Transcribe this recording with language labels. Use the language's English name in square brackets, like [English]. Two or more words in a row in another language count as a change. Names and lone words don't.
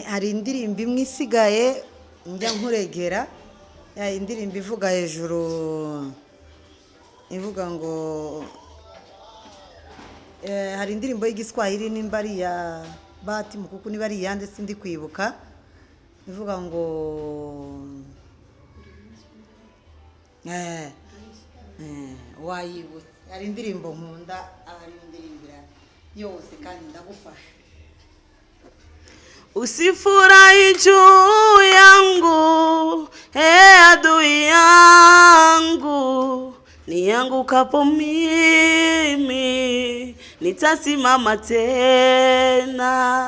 [Kinyarwanda] Hari indirimbo imwe isigaye njya nkuregera, ya indirimbo ivuga hejuru, ivuga ngo hari indirimbo y'igiswahili nimba ari ya Bahati Mukuku, niba ari yande sindi kwibuka, ivuga ngo wayibutse. Hari indirimbo nkunda, hari indirimbo yose kandi ndagufasha. [Swahili] Usifurahi juu yangu, adui yangu, niangukapo mimi nitasimama tena.